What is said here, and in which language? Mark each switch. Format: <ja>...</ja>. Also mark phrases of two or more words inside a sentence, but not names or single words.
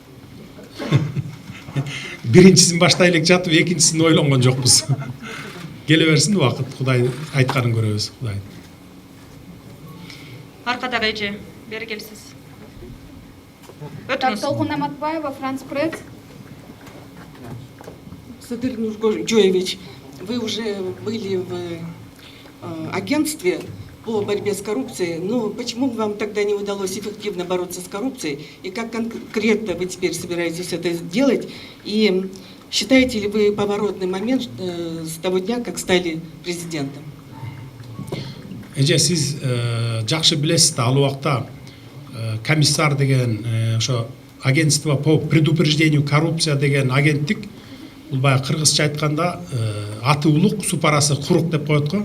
<ky>Биринчисин баштай элек жатып, экинчисин ойлонгон жокпуз. Келе берсин убакыт, Кудай айтканын көрөбүз, Кудай. Аркадагы эже, бери келсиз. Өтүңүз. Толкун Аматбаева, Франц Пресс.</ky> <ru>Садыр Нургожоевич, вы уже были в агентстве по борьбе с коррупцией, но почему вам тогда не удалось эффективно бороться с коррупцией? И как конкретно вы теперь собираетесь это сделать? И считаете ли вы поворотный момент с того дня, как стали президентом?</ru> <ky>Эже, сиз жакшы билесиз да, ал убакта комиссар деген ошо</ky> <ru>агентство по предупреждению коррупция</ru> <ky>деген агенттик, бул баягы кыргызча айтканда аты улук, супарасы курук деп коет го.</ky>